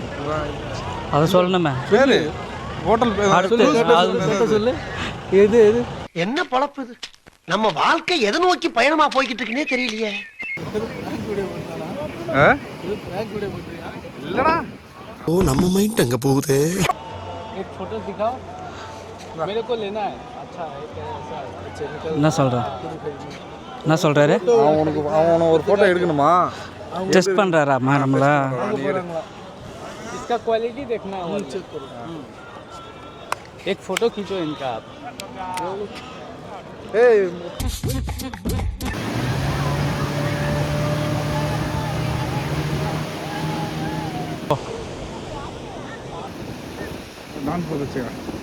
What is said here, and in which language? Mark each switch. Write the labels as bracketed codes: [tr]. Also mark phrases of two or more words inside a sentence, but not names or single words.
[ta] அதை சொல்லணுமே. பேர் ஹோட்டல் அடுத்து சொல்லு. எது எது என்ன பொழப்பு இது? நம்ம வாழ்க்கை எதை நோக்கி பயணமா போய்கிட்டு இருக்குன்னே தெரியலையே. இல்லடா. ஓ, நம்ம மைண்ட் அங்க போகுது. [hi] फोटो दिखाओ, मेरे को लेना है. अच्छा [ta] என்ன சொல்கிறேன்? என்ன சொல்கிறாரு? அவனை ஒரு ஃபோட்டோ எடுக்கணுமா? டெஸ்ட் பண்ணுறாராம்மா நம்மளை? [hi] इसका क्वालिटी देखना है, चेक करो. एक फोटो खींचो इनका आप. डांस बहुत अच्छा है.